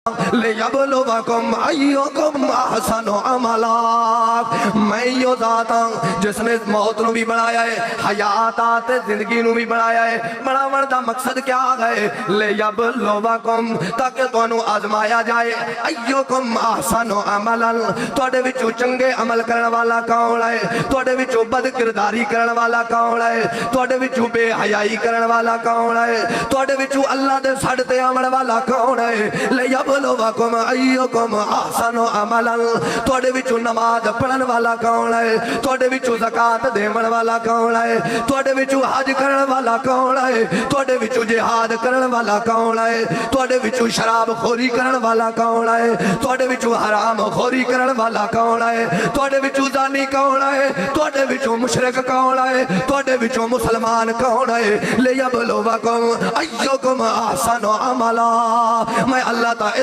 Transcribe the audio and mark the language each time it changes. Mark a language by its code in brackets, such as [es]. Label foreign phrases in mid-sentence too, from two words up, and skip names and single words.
[ar] لِيَبْلُوَكُمْ أَيُّكُمْ أَحْسَنُ عَمَلًا [pa] میں یہ ذات ہوں جس نے موت نو بھی بنایا ہے، حیات آتے زندگی نو بھی بنایا ہے۔ [ur] بڑا بڑا مقصد کیا ہے؟ [pa] لِيَبْلُوَكُمْ تاکہ تانوں آزمایا جائے، [ar] أَيُّكُمْ أَحْسَنُ عَمَلًا [pa] تواڈے وچوں چنگے عمل کرن والا کون ہے، تواڈے وچوں بد کرداری کرن والا کون ہے، تواڈے وچوں بے حیائی کرن والا کون ہے، تواڈے وچوں اللہ دے سڑ تے آون والا کون ہے۔ [ar] لِيَبْلُوَكُمْ أَيُّكُمْ أَحْسَنُ عَمَلًا [pa] تواڈے وچوں نماز پڑھن والا کون ہے، تواڈے وچوں زکات دیون والا کون ہے، تواڈے وچوں حج کرن والا کون ہے، تواڈے وچوں جہاد کرن والا کون ہے، تواڈے وچوں شراب خوری کرن والا کون ہے، تواڈے وچوں حرام خوری کرن والا کون ہے، تواڈے وچوں زانی کون ہے، تواڈے وچوں مشرک کون ہے، تواڈے وچوں مسلمان کون ہے۔ [ar] لِيَبْلُوَكُمْ أَيُّكُمْ أَحْسَنُ عَمَلًا [pa] میں اللہ تعالی